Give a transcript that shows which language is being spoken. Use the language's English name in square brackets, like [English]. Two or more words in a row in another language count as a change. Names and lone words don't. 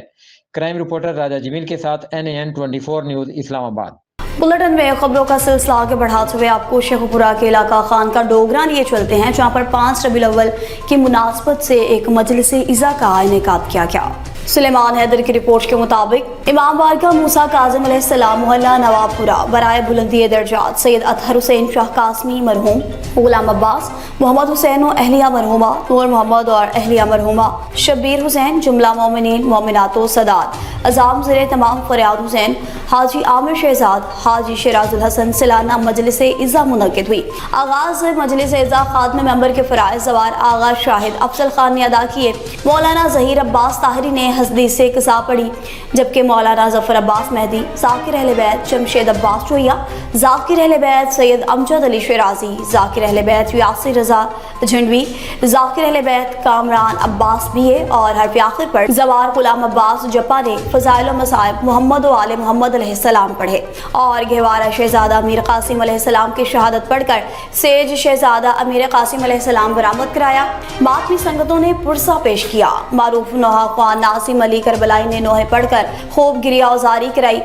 [English] crime reporter [Urdu] راجہ جمیل کے ساتھ NAN 24 نیوز اسلام آباد. بلیٹن میں خبروں کا سلسلہ آگے بڑھاتے ہوئے آپ کو شیخوپورہ کے علاقہ خان کا ڈوگرا لیے چلتے ہیں، جہاں پر 5 ربیع الاول کی مناسبت سے ایک مجلس عزا کا انعقاد کیا گیا. سلیمان حیدر کی رپورٹ کے مطابق امام بارگاہ موسیٰ کاظم علیہ السلام محلہ نواب پورہ برائے بلندی درجات سید اطہر حسین شاہ قاسمی مرحوم، غلام عباس، محمد حسین اور اہلیہ مرحومہ، نور محمد اور اہلیہ مرحومہ، شبیر حسین، جملہ مومنین مومنات و سادات، عظام زیر اہتمام فریاد حسین، حاجی عامر شہزاد، حاجی شراز الحسن سالانہ مجلس عزا منعقد ہوئی. آغاز مجلس عزا خاتمے منبر کے فرائض سوار آغا شاہد افضل خان نے ادا کیے. مولانا ظہیر عباس طاہری نے حسدی سے کسا پڑھی، جبکہ مولانا ظفر عباس مہدی، ذاکر اہل بیت جمشید عباس چوئیا، ذاکر اہل بیت سید امجد علی شرازی، ذاکر اہل بیت یاسر رضا جھنڈوی، ذاکر اہل بیت کامران عباس BA اور حرف آخر پر زوار غلام عباس جپہ نے فضائل و مصائب محمد و آل محمد علیہ السلام پڑھے اور گہوارہ شہزادہ امیر قاسم علیہ السلام کی شہادت پڑھ کر سیج شہزادہ امیر قاسم علیہ السلام برآمد کرایا. ماتمی سنگتوں نے پرسہ پیش کیا۔ معروف نوحہ خوان ناصم علی کربلائی نے نوحے پڑھ کر خوب گریہ اجاری کرائی.